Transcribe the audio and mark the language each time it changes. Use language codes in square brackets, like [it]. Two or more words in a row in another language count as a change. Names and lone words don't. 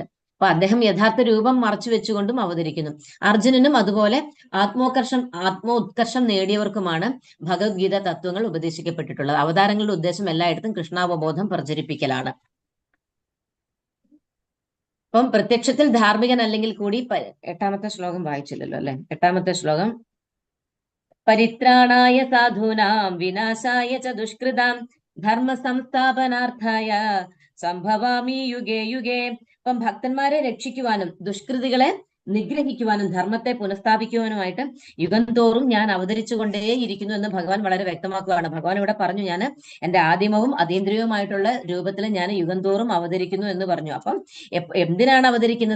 [ml] അപ്പൊ അദ്ദേഹം യഥാർത്ഥ രൂപം മറച്ചു വെച്ചുകൊണ്ടും അവതരിക്കുന്നു. അർജുനനും അതുപോലെ ആത്മോത്കർഷം നേടിയവർക്കുമാണ് ഭഗവത്ഗീത തത്വങ്ങൾ ഉപദേശിക്കപ്പെട്ടിട്ടുള്ളത്. അവതാരങ്ങളുടെ ഉദ്ദേശം എല്ലായിടത്തും കൃഷ്ണാവബോധം പ്രചരിപ്പിക്കലാണ്. അപ്പം പ്രത്യക്ഷത്തിൽ ധാർമ്മികൻ അല്ലെങ്കിൽ കൂടി 8ാമത്തെ ശ്ലോകം വായിച്ചില്ലല്ലോ അല്ലെ. 8ാമത്തെ ശ്ലോകം [sa] പരിത്രാണായ സാധൂനാം വിനാശായ ച ദുഷ്കൃതാം ധർമ്മ സംസ്ഥാപനാർത്ഥായ സംഭവാമി യുഗേ യുഗേ. [ml] അപ്പം ഭക്തന്മാരെ രക്ഷിക്കുവാനും ദുഷ്കൃതികളെ നിഗ്രഹിക്കുവാനും ധർമ്മത്തെ പുനഃസ്ഥാപിക്കുവാനുമായിട്ട് യുഗം തോറും ഞാൻ അവതരിച്ചുകൊണ്ടേയിരിക്കുന്നു എന്ന് ഭഗവാൻ വളരെ വ്യക്തമാക്കുകയാണ്. ഭഗവാൻ ഇവിടെ പറഞ്ഞു, ഞാൻ എന്റെ ആദിമവും അതീന്ദ്രിയവുമായിട്ടുള്ള രൂപത്തിൽ ഞാൻ യുഗം തോറും അവതരിക്കുന്നു എന്ന് പറഞ്ഞു. അപ്പം എന്തിനാണ് അവതരിക്കുന്നത്?